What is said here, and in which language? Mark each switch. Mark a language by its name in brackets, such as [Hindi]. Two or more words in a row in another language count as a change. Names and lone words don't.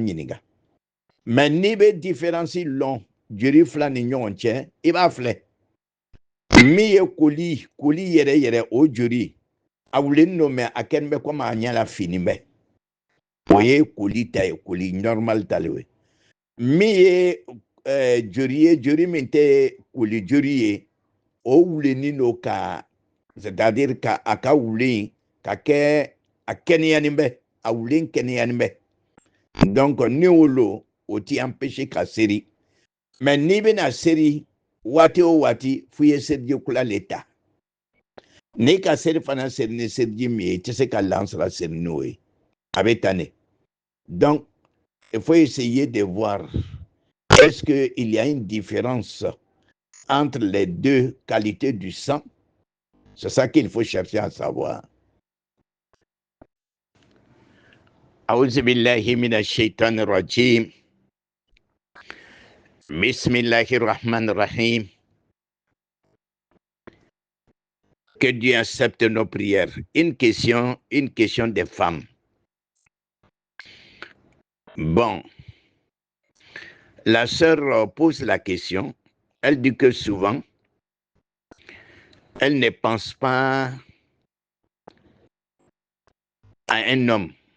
[Bambara] ɲininka mɛ n'i bɛ différence lɔn joli fila ni ɲɔgɔn cɛ i b'a filɛ min ye koli yɛrɛ yɛrɛ o joli a wulilen don mɛ a kɛlen bɛ komi a ɲɛ la fini bɛ o ye koli ta ye koli normal ta le ye min ye joli ye joli min tɛ koli joli ye o wulenin don ka c'est-à-dire ka a ka wulen ka kɛ a kɛnɛyanin bɛ a wulen kɛnɛyanin bɛ donc ni o lo o ti empêcher ka seri mais n'i bɛna seri waati o waati fo i ye seliji kula le ta n'i ka seri fana seri ni seliji min ye i tɛ se ka lansara seri n'o ye a bɛ tan de donc [French] il faut essayer de voir est-ce qu'il y a une différence entre les deux qualités du sang. C'est ça qu'il faut chercher à savoir. [Arabic] أعوذ بالله من الشيطان الرجيم بسم الله الرحمن الرحيم. [French] Que Dieu accepte nos prières. Une question des femmes. Bon, la sœur pose la question. Elle dit que souvent, elle ne pense pas à un homme.